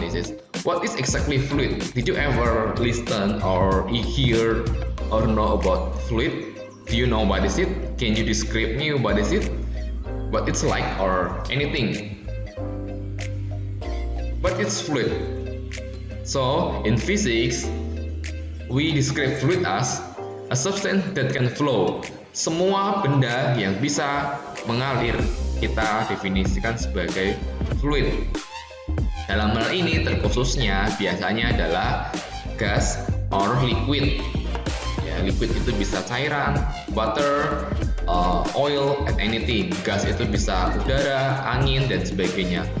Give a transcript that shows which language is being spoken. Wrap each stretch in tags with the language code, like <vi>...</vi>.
<en>This is what is exactly fluid. Did you ever listen or hear or know about fluid? Do you know what is it? Can you describe me what is it? What it's like or anything? What is fluid? So in physics, we describe fluid as a substance that can flow.</en> <id>Semua benda yang bisa mengalir kita definisikan sebagai fluid. Dalam hal ini terkhususnya biasanya adalah gas or liquid. Ya, liquid itu bisa cairan,</id> <en>water, oil, and anything.</en> <id>Gas itu bisa udara, angin, dan sebagainya.</id>